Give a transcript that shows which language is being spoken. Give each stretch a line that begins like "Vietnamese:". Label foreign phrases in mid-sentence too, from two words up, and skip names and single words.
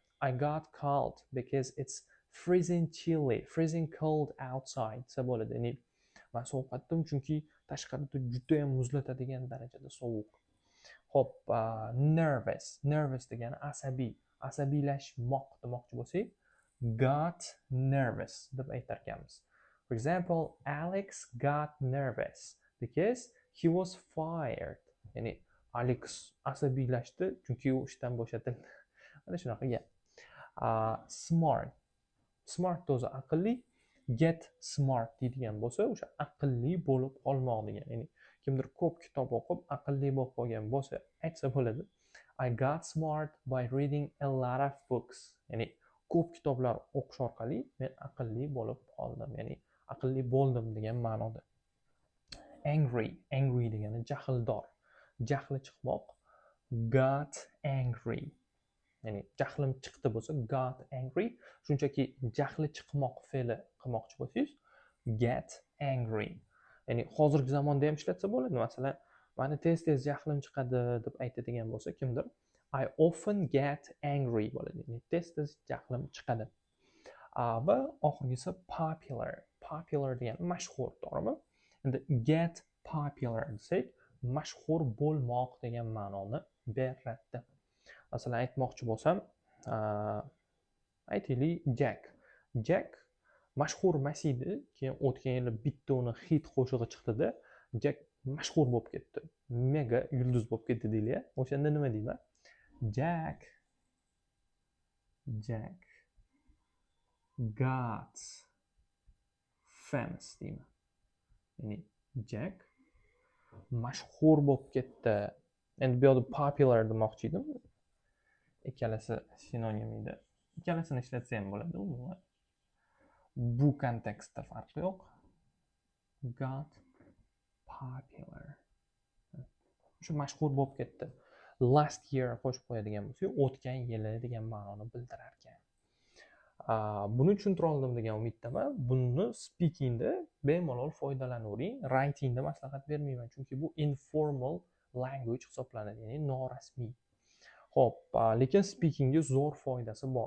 English: I got cold because it's freezing cold outside
Uzbek: desa bo'ladi. Ya'ni men sovuqqatdim chunki tashqarida juda ham muzlatadigan darajada sovuq. Xo'p, nervous degani asabiylashmoq demoqchi bo'lsak,
English: got nervous
Uzbek: deb aytar ekanmiz.
English: For example, Alex got nervous because he was fired.
Uzbek: Ya'ni Alex asabiylashdi chunki u ishdan bo'shatildi. Mana shunaqa gap. Smart o'zi aqlli,
English: get smart
Uzbek: deydigan bo'lsa, o'sha aqlli bo'lib qolmoq degan. Ya'ni kimdir ko'p kitob o'qib aqlli bo'lib qolgan bo'lsa, aytsa bo'ladi.
English: I got smart by reading a lot of books.
Uzbek: Ya'ni ko'p kitoblar o'qish orqali men aqlli bo'lib qoldim. Ya'ni aqlli bo'ldim degan ma'noda. Angry degani jahldor. Jahli chiqmoq.
English: Got angry.
Uzbek: Ya'ni jahlim chiqdi bo'lsa
English: got angry.
Uzbek: Shunchaki jahli chiqmoq fe'li qilmoqchi bo'lsangiz,
English: get angry.
Uzbek: Ya'ni hozirgi zamonda ham ishlatsa bo'ladi. Masalan, meni tez jahlim chiqadi deb aytadigan bo'lsa kimdir,
English: I often get angry bo'ladi.
Uzbek: Ya'ni tez jahlim chiqadi. Va oxirgisi popular degani mashhur, to'g'rimi? Endi
English: get popular
Uzbek: desak, mashhur bo'lmoq degan ma'noni beradi. Masalan, aytmoqchi bo'lsam, aytaylik Jack mashhur emas edi, keyin o'tgan yili bitta uni hit qo'shig'i chiqdida, Jack mashhur bo'lib ketdi. Mega yulduz bo'lib ketdi deylik. O'shanda nima deyman?
English: Jack got famous deyman.
Uzbek: Ya'ni Jack mashhur bo'lib ketdi. Endi bu yerda popular demoqchi edim. Ikkalasi sinonim edi. Ikkalasini ishlatsa ham bo'ladi umuman. Bu kontekstda farqi yo'q.
English: Got popular.
Uzbek: Shu mashhur bo'lib ketdi.
English: Last year
Uzbek: qo'shib qo'yadigan bo'lsak, o'tgan yili degan ma'noni bildirar ekan. Buni tushuntira oldim degan umiddaman. Buni speakingda bemalol foydalanavering. Writingda maslahat bermayman, chunki bu
English: informal language
Uzbek: hisoblanadi, ya'ni norasmiy. Xo'p, lekin speakingga zo'r foydasi bor.